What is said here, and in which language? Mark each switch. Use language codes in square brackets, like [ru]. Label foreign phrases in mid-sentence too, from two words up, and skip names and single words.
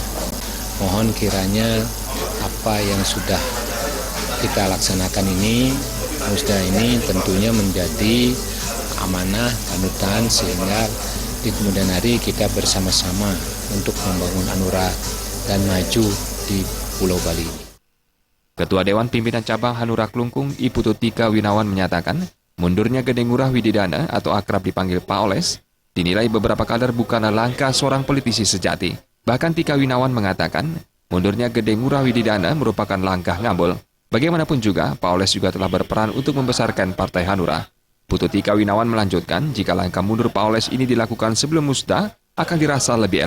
[id] Mohon kiranya apa yang sudah kita laksanakan ini, musda ini tentunya menjadi amanah, panutan sehingga di kemudian hari kita bersama-sama untuk membangun Hanura dan maju di Pulau Bali ini. Ketua Dewan Pimpinan Cabang Hanura Klungkung, Ibu Tika Winawan menyatakan, mundurnya Gede Ngurah Wididana atau akrab dipanggil Pak Oles, dinilai beberapa kader bukanlah langkah seorang politisi sejati. Bahkan Tika Winawan mengatakan, mundurnya Gede Ngurah Wididana merupakan langkah ngambul. Bagaimanapun juga, Pak Oles juga telah berperan untuk membesarkan Partai Hanura. Putu Tika Winawan melanjutkan, jika langkah mundur Pak Oles ini dilakukan sebelum musda, akan dirasa lebih elok.